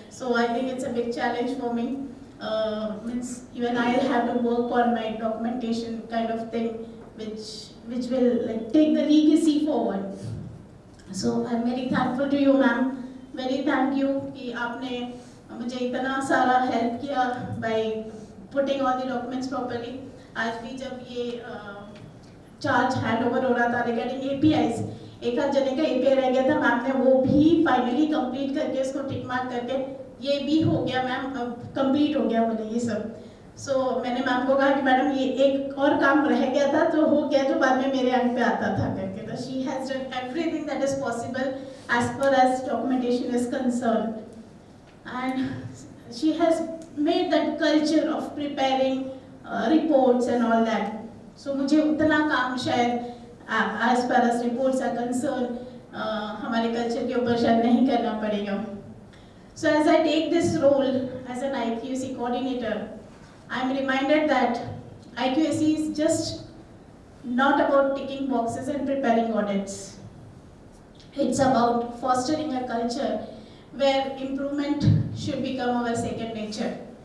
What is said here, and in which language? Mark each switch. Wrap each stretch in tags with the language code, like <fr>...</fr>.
<en>So I think it's a big challenge for me. Means even I'll have to work on my documentation kind of thing, which will take the legacy forward. So I'm very thankful to you, ma'am. Very thank you</en> <hi>कि आपने मुझे इतना सारा help किया</hi> <en>by putting all the documents properly.</en> <hi>आज भी जब ये charge handover हो रहा था</hi> <en>regarding APIs,</en> <hi>एक आध जने का API रह गया था, मैम ने वो भी फाइनली कंप्लीट करके इसको टिक मार्क करके ये भी हो गया मैम, अब कंप्लीट हो गया बोले ये सब. सो मैंने मैम को कहा कि मैडम ये एक और काम रह गया था तो हो गया, जो बाद में मेरे अंक पे आता था करके.</hi> <en>तो she has done everything that is possible as per as documentation is concern, and she has made that culture of preparing reports and all that.</en> <hi>सो मुझे उतना काम शायद</hi> <en>as far as reports are concerned,</en> <hi>हमारे culture के ऊपर शायद नहीं करना पड़ेगा.</hi> <en>So as I take this role as an IQAC coordinator, I am reminded that IQAC is just not about ticking boxes and preparing audits. It's about fostering a culture where improvement should become our second nature.</en>